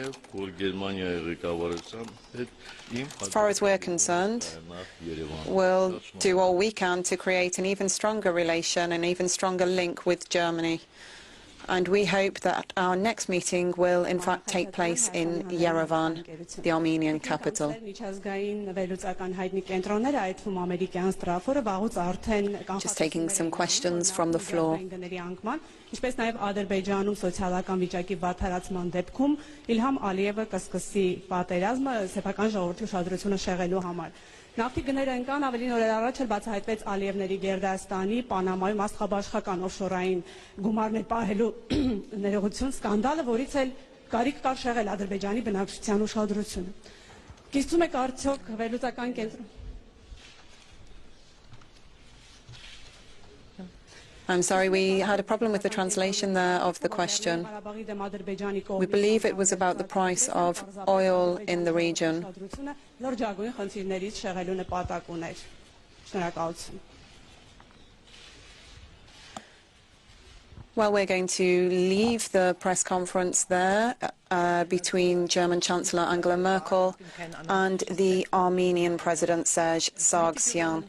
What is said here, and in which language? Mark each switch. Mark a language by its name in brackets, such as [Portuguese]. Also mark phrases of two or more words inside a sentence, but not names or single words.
[English] As far as we're concerned, we'll do all we can to create an even stronger relation, an even stronger link with Germany. And we hope that our next meeting will in fact take place in Yerevan, the Armenian capital. Just taking some questions from the floor. [Armenian] Ինչպես նաև Ադրբեջանում սոցիալական վիճակի վատթարացման դեպքում Իլհամ Ալիևը կսկսի պատերազմը սեփական ժողովրդի ուշադրությունը շեղելու համար։ Նավթի գները ընկան, ավելին օրեր առաջ էլ բացահայտվեց Ալիևների Գերդաստանի, Պանամայում աստղաբաշխական օֆշորային գումարներ պահելու ներողություն սկանդալը, որից էլ կարիք կար շեղել Ադրբեջանի բնակչության ուշադրությունը։ Կիսում եք արդյոք վերլուծական կենտրոն։ [English] I'm sorry, we had a problem with the translation there of the question. We believe it was about the price of oil in the region. Well, we're going to leave the press conference there between German Chancellor Angela Merkel and the Armenian President Serge Sargsyan.